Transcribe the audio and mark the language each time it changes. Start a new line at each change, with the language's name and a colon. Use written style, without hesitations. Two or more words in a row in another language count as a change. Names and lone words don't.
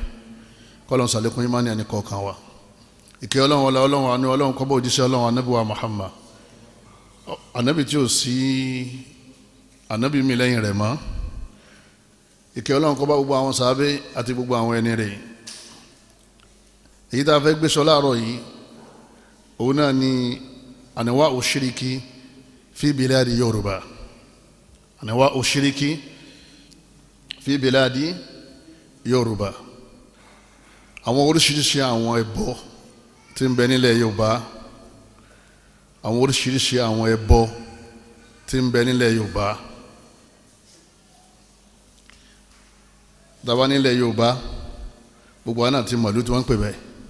Yoruba: kọ́lọ́n sàlékún ìmánì ẹnì kọ̀ọ̀kan wa. ìkẹ́ Ọlọ́run ọlá Ọlọ́run àánú Ọlọ́run kó bá òjíṣẹ́ Ọlọ́run ànábì wa Muhammad, ànábì tí ò sí ànábì mi lẹ́yìn rẹ̀ mọ́. ìkẹ́ Ọlọ́run kó bá gbogbo àwọn sàábé àti gbogbo àwọn ẹni rẹ̀. èyí tá a fẹ́ gbé sọ láàárọ̀ yìí, òun náà ni
Arabic: أنواع الشرك في بلاد يوروبا. أنواع الشرك في بلاد يوروبا.
Yoruba: àwọn oríṣiríṣi àwọn ẹbọ tí ń bẹ nílẹ̀ Yorùbá, àwọn oríṣiríṣi àwọn ẹbọ tí ń bẹ nílẹ̀ Yorùbá. dábàá nílẹ̀ Yorùbá, gbogbo àná ti mọ̀lú tí wọ́n ń pè bẹ́ẹ̀.